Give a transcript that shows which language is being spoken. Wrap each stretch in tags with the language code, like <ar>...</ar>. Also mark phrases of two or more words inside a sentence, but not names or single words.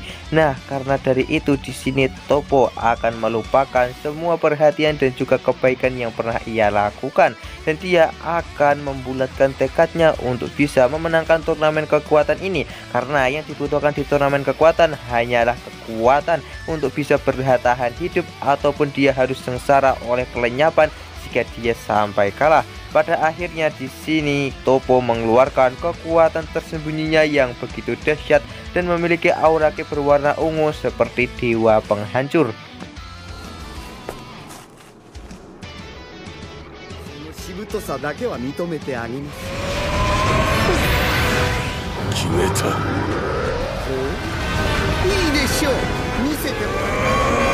<id>Nah, karena dari itu di sini Topo akan melupakan semua perhatian dan juga kebaikan yang pernah ia lakukan, dan dia akan membulatkan tekadnya untuk bisa memenangkan turnamen kekuatan ini, karena yang dibutuhkan di turnamen kekuatan hanyalah kekuatan untuk bisa bertahan hidup ataupun dia harus sengsara oleh kelenyapan jika dia sampai kalah. Pada akhirnya di sini Topo mengeluarkan kekuatan tersembunyinya yang begitu dahsyat dan memiliki aura ki berwarna ungu seperti dewa penghancur.</id> <ja>しぶとさだけは認めてあげます。決めた。いいでしょう。見せてもらう。</ja>